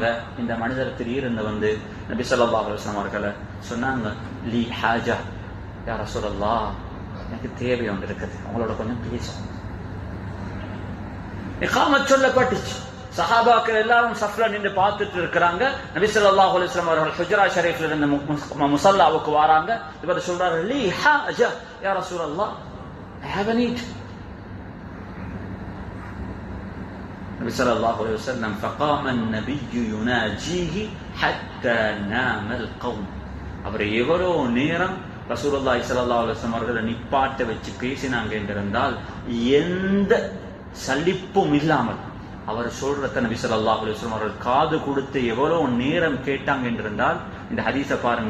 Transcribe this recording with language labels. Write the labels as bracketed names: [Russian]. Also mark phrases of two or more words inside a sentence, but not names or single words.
[Tamil] இந்த மனிதர் திடீர்னு வந்து நபி [Arabic] صلى الله عليه وسلم [Tamil] அவர்களை சொன்னாங்க, [Arabic] لي حاجة يا رسول الله, [Tamil] எனக்கு தேவை ஒன்று இருக்குது, அவங்களோட கொஞ்சம் பேசும். இகாமத் சொல்லப்பட்டுச்சு. சஹாபாக்கள் எல்லாரும் சஃப்ல நின்று பார்த்துட்டு இருக்கிறாங்க. நபி [Arabic] صلى الله عليه وسلم [Tamil] அவர்கள் ஹுஜ்ரா ஷரீஃப்ல இருந்து முஸல்லாவுக்கு வராங்க. இவர் சொல்றாரு, [Arabic] لي حاجة يا رسول الله, [English] I have a need. [Arabic] النبي صلى الله عليه وسلم فقام النبي يناجيه حتى نام القوم. [Tamil] அவர் எவ்வளோ நேரம் [Arabic] رسول الله صلى الله عليه وسلم [Tamil] அவர்களை நிப்பாட்ட வச்சு பேசினாங்க என்றிருந்தால் எந்த சலிப்பும் இல்லாமல் அவர் சொல்றத நபி [Arabic] صلى الله عليه وسلم [Tamil] அவர்கள் காது கொடுத்து எவ்வளவு நேரம் கேட்டாங்க என்றிருந்தால், இந்த ஹதீஸை பாருங்க.